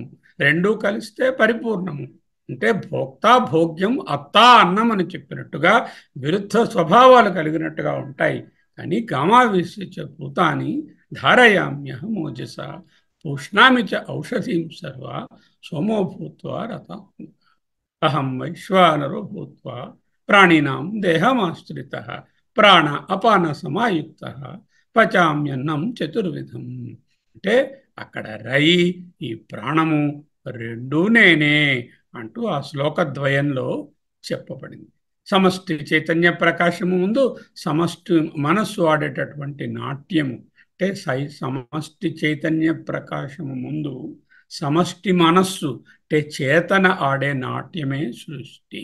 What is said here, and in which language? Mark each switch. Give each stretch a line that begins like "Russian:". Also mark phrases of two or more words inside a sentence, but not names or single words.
Telugu: రెండూ కలిస్తే పరిపూర్ణము. అంటే భోక్త భోగ్యం, అత్త అన్నం అని చెప్పినట్టుగా విరుద్ధ స్వభావాలు కలిగినట్టుగా ఉంటాయి.
Sanskrit: కానీ గామావిశ్య భూతాని ధారయామ్యహం ఓజస పూష్ణామి చ ఔషధీం సర్వ సోమో భూత్వా రత అహం వైశ్వానరో భూత్వా ప్రాణినాం దేహమాశ్రితః ప్రాణ అపాన సమాయుక్త పచామ్యన్నం చతుర్విధం.
Telugu: అంటే అక్కడ రై, ఈ ప్రాణము రెండూ నేనే అంటూ ఆ శ్లోకద్వయంలో చెప్పబడింది. సమష్టి చైతన్య ప్రకాశము ముందు సమష్టి మనస్సు ఆడేటటువంటి నాట్యము, అంటే సమష్టి చైతన్య ప్రకాశము ముందు సమష్టి మనస్సు అంటే చేతన ఆడే నాట్యమే సృష్టి.